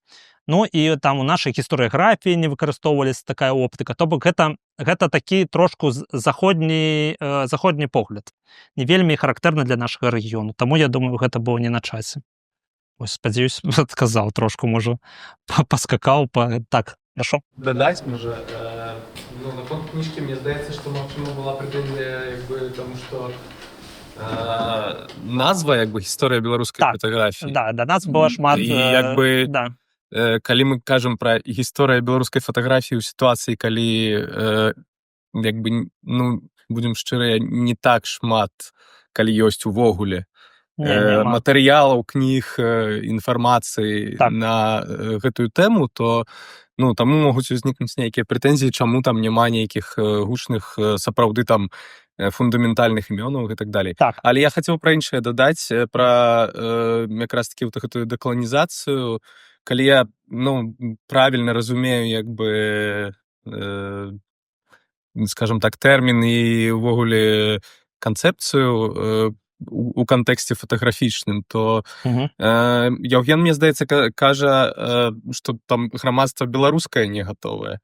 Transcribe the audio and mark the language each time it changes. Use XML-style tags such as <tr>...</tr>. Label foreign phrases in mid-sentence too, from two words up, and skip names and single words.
<be>Ну і там у нашай гістарыяграфіі не выкарыстоўвалася такая оптыка, то бок гэта такі трошку заходні погляд. Не вельмі характэрны для нашага рэгіёну, таму я думаю, гэта было не на часе. Ось, спадзяюсь, адказаў трошку, можа, паскакаў, так.</be> <ru>Хорошо.</ru> <uk>Додать, може, на фонд книжки, мне здається, що максимум була претензія, тому що назва, історія білоруської фотографії. Так, да, нас було шмат... І, коли ми кажемо про історію білоруської фотографії у ситуації, коли, будемо щирі, не так шмат, коли є увогуле,</uk> <be>матэрыялаў, кніг, інфармацыі на гэтую тэму, то таму могуць узнікнуць нейкія прэтэнзіі, чаму там няма нейкіх гучных, сапраўды там фундаментальных імёнаў і так далей. Але я хацеў пра іншае дадаць, пра якраз такі гэтую дэкаланізацыю, калі я правільна разумею скажем так, тэрмін і ўвогуле канцэпцыю у кантэксце фатаграфічным, то Яўген, мне здаецца, кажа, што там грамадства беларускае не гатовае.</be>